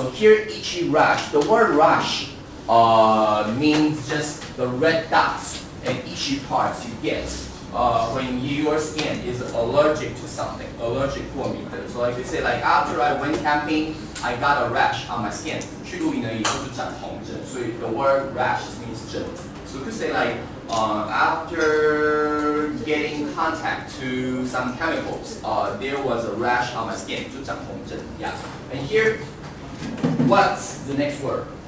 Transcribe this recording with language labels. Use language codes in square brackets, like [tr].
[en] So here, itchy rash. The word rash means just the red dots and itchy parts you get when your skin is allergic to something, allergic for me. So like they say, like after I went camping, I got a rash on my skin. [zh] 去露营了以后就长红疹，所以 [en] the word rash means [zh] 疹子. [en] So you could say like after getting contact to some chemicals, there was a rash on my skin. [zh] 就长红疹.Yeah. [en] And here, what's the next word?